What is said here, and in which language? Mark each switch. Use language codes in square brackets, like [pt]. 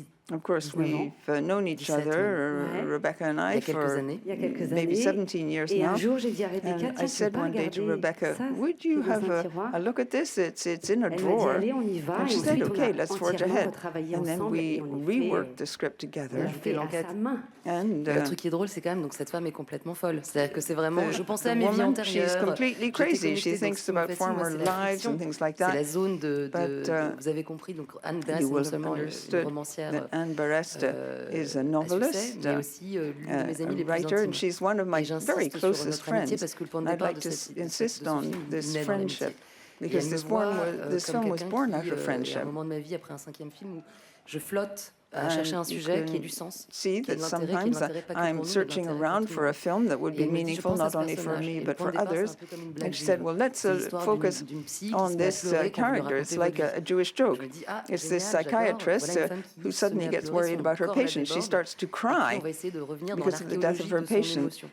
[en] Of course, we've known each other, Rebecca and I, for maybe 17 years now. And I said one day to Rebecca, would you have a look at this? It's in a drawer. And she said, okay, let's forge ahead. And then we reworked the script together. And [fr] le truc qui est drôle, c'est quand même, donc cette femme est complètement folle. C'est-à-dire que c'est vraiment, je pensais à mes vies antérieures. [en] She's completely crazy. She thinks about former lives and things like that. [fr] C'est la zone vous avez compris, donc Anne Berest, non seulement une romancière. [en] Anne Berest is a novelist, a writer, and she's one of my very closest friends. I'd like to insist on this friendship because this film was born out of friendship. [fr] À un moment de ma vie, après un 5e film, où je flotte à chercher un sujet qui ait du sens. [en] See that sometimes I'm searching around for a film that would be meaningful not only for me but for others. And she said, well, let's focus on this character. It's like a Jewish joke. It's this psychiatrist who suddenly gets worried about her patient. She starts to cry because of the death of her patient.